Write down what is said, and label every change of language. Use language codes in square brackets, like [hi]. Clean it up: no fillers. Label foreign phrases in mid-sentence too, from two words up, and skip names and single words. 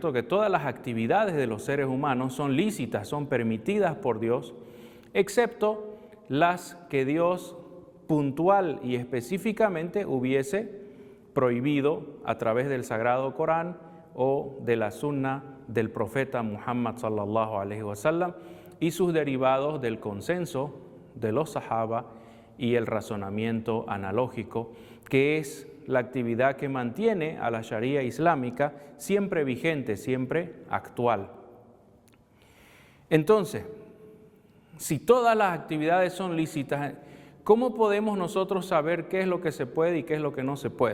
[es] Que todas las actividades de los seres humanos son lícitas, son permitidas por Dios, excepto las que Dios puntual y específicamente hubiese prohibido a través del Sagrado Corán o de la Sunna del profeta Muhammad [ar] صلى الله عليه وسلم [es] y sus derivados del consenso de los sahaba y el razonamiento analógico, que es la actividad que mantiene a la Sharia islámica siempre vigente, siempre actual. Entonces, si todas las actividades son lícitas, ¿cómo podemos nosotros saber qué es lo que se puede y qué es lo que no se puede?